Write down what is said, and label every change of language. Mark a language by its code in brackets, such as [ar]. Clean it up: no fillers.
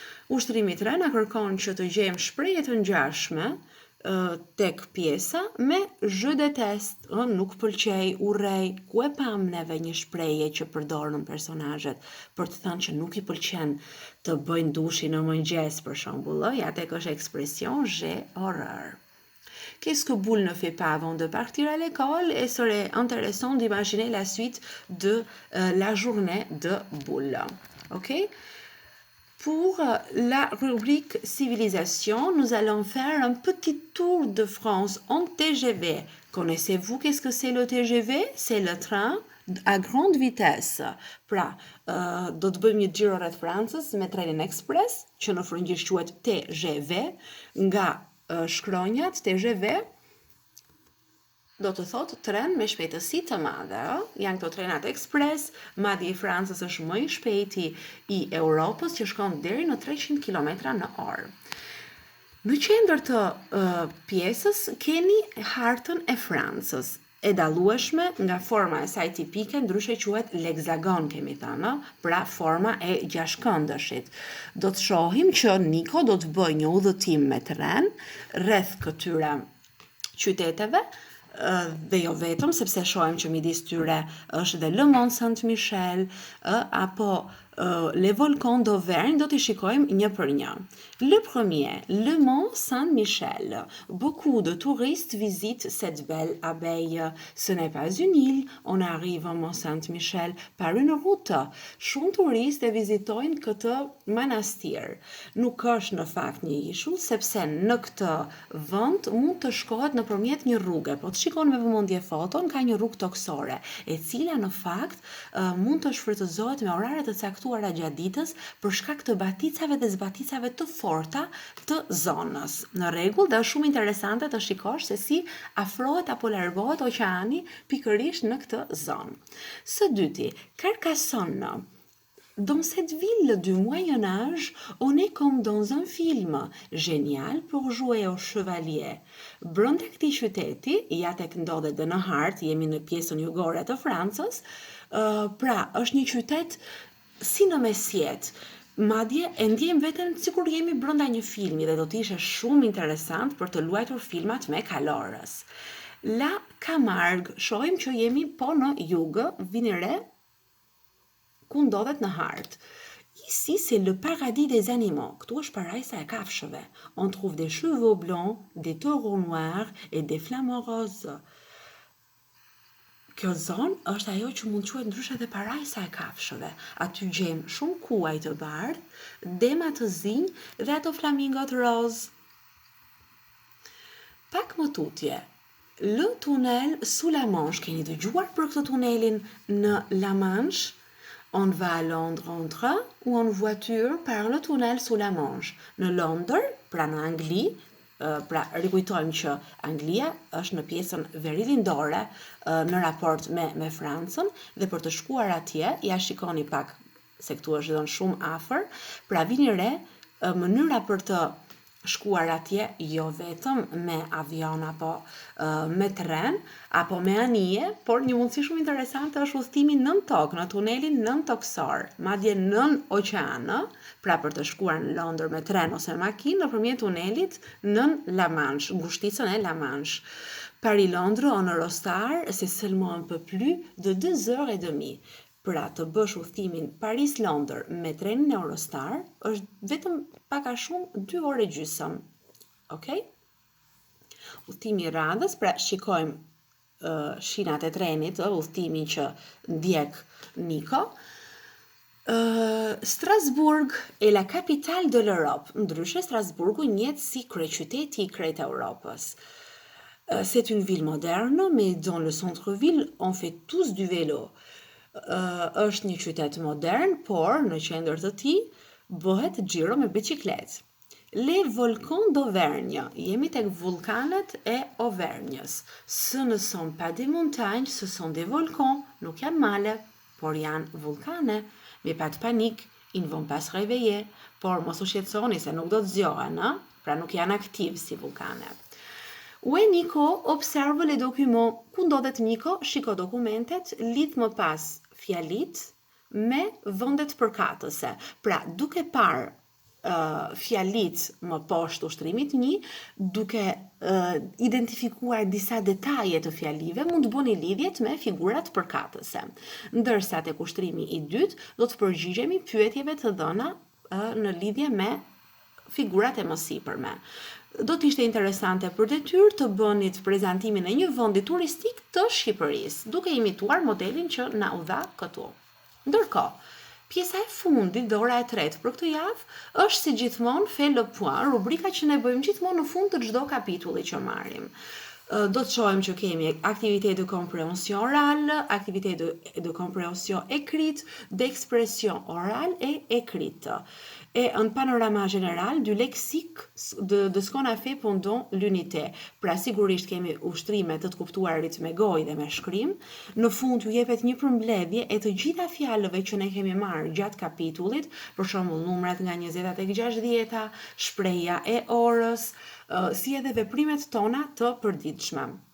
[sq] Ushtrimi i tretë na kërkon që të gjejmë shprehje të ngjashme tek pjesa me [fr] je déteste, [sq] nuk pëlqej, urrej, ku e pam neve një shprehje që përdorën personazhet për të thënë që nuk i pëlqen të bëjnë dushin në mëngjes për shembull, ja tek është ekspresion [fr] j'ai horreur. qu'est-ce que Boule ne fait pas avant de partir à l'école, et serait intéressant d'imaginer la suite de la journée de Boule. Ok? Pour la rubrique civilisation, nous allons faire un petit tour de France en TGV. Connaissez-vous qu'est-ce que c'est le TGV? C'est le train à grande vitesse. [sq] Pra, do të bëjmë një xhiro rreth Francës me trenin ekspres, që në frëngjisht quhet TGV, nga shkronjat TGV do të thotë tren me shpejtësi të madhe. Janë këto trenat ekspres, madje i Francës është më i shpejti i Europës që shkon deri në 300 km/h. Në qendër të pjesës keni hartën e Francës, e dallueshme nga forma e saj tipike, ndryshe quhet l'hexagon, kemi thënë, pra forma e gjashtkëndëshit. Do të shohim që Niko do të bëjë një udhëtim me tren rreth këtyre qyteteve, dhe jo vetëm, sepse shohim që midis tyre është dhe Le Mont Saint-Michel apo les volcans d'Auvergne, do t'i shikojmë një për një. [fr] Le premier, le Mont Saint-Michel. Beaucoup de touristes visitent cette belle abbaye. Ce n'est pas une île, on arrive au Mont Saint-Michel par une route. [sq] Shumë turistë e vizitojnë këtë manastir. Nuk është në fakt një ishull, sepse në këtë vend mund të shkohet nëpërmjet një rruge. Po të shikoni me vëmendje foton, ka një rrugë toksore, e cila në fakt mund të shfrytëzohet me orare të caktuara gjatë ditës për shkak të baticave dhe zbaticave të forta të zonës. Në rregull, dhe është shumë interesante të shikosh se si afrohet apo largohet oqeani pikërisht në këtë zonë. Së dyti, Carcassonne. [fr] Dans cette ville du Moyen Âge, on est comme dans un film, génial pour jouer au chevalier. [sq] Brenda këtij qyteti, ja tek ndodhet dhe në hartë, jemi në pjesën jugore të Francës, pra është një qytet si në mesjet. Madje e ndjejmë veten sikur jemi brenda një filmi dhe do të ishte shumë interesant për të luajtur filmat me kalorës. La Camargue, shohim që jemi po në jug, vini re, ku ndodhet në hartë. [fr] Ici, c'est le paradis des animaux. [sq] Këtu është parajsa e kafshëve. [fr] On trouve des chevaux blancs, des taureaux noirs et des flamants roses. [sq] Kjo zonë është ajo që mund quhet ndryshe dhe parajsa e kafshëve. Aty gjejmë shumë kuaj të bardhë, dema të zinj dhe ato flamingot roz. Pak më tutje, [fr] le tunnel sous la Manche. [sq] Keni dëgjuar për këtë tunelin në La Manche? [fr] On va à Londres en train ou en voiture par le tunnel sous la Manche. [sq] Në Londër, pra në Angli, pra rikujtojmë që Anglia është në pjesën veriljindore në raport me Francën, dhe për të shkuar atje, ja shikoni pak se këtu është dhënë shumë afër, pra vini re mënyra për të shkuar atje jo vetëm me avion apo me tren apo me anije, por një mundësi shumë interesante është udhëtimi nën tokë, në tunelin nën toksor, madje nën oqean, pra për të shkuar në Londër me tren ose me makinë nëpërmjet tunelit nën La Manche, ngushticën e La Manche. [fr] Paris-Londres en Eurostar, c'est seulement un peu plus de 2 heures et demie. [sq] Pra të bësh udhëtimin Paris-Londër me trenin Eurostar është vetëm pak a shumë 2 orë e gjysmë. Okej? Udhëtimi i radhës, pra shikojmë shinat e trenit, udhëtimin që ndjek Niko. [fr] Strasbourg est la capitale de l'Europe. [sq] Ndryshe, Strasburgu njihet si kryeqyteti i krejt Europës. [fr] C'est une ville moderne, mais dans le centre-ville, on fait tous du vélo. [sq] Është një qytet modern, por në qendër të tij bëhet xhiro me biçikletë. [fr] Les volcans d'Auvergne. [sq] Jemi tek vulkanet e Auvergnës. [fr] Ce ne sont pas des montagnes, ce sont des volcans. [sq] Nuk janë male, por janë vulkane. [fr] Mais pas de panique, ils ne vont pas se réveiller. [sq] Por mos u shqetësoni se nuk do të zgjohen, pra nuk janë aktiv si vulkane. [fr] Où est Nico? Observe les documents. [sq] Ku ndodhet Nico? Shiko dokumentet, lidh më pas fjalit me vendet përkatëse. Pra, duke parë fjalit më poshtë ushtrimit 1, duke identifikuar disa detaje të fjalive, mund të bëni lidhjet me figurat përkatëse. Ndërsa tek ushtrimi i dytë, do të përgjigjemi pyetjeve të dhëna në lidhje me figurat e mësipërme. Do t'ishte interesante për detyrë të bënit prezantimin e një vendi turistik të Shqipërisë, duke imituar modelin që na u dha këtu. Ndërkohë, pjesa e fundit dhe ora e tretë për këtë javë është si gjithmonë [fr] fait le point, [sq] rubrika që ne bëjmë gjithmonë në fund të çdo kapitulli që marrim. Do të shohim që kemi [fr] activité de compréhension orale, activité de compréhension écrite, d'expression orale et écrite. Et un panorama général du lexique de ce qu'on a fait pendant l'unité. [sq] Pra sigurisht kemi ushtrime të kuptuarit me gojë dhe me shkrim. Në fund ju jepet një përmbledhje e të gjitha fjalëve që ne kemi marrë gjatë kapitullit, për shembull numrat nga 20 tek 60, shprehja e orës, si edhe veprimet tona të përditshme.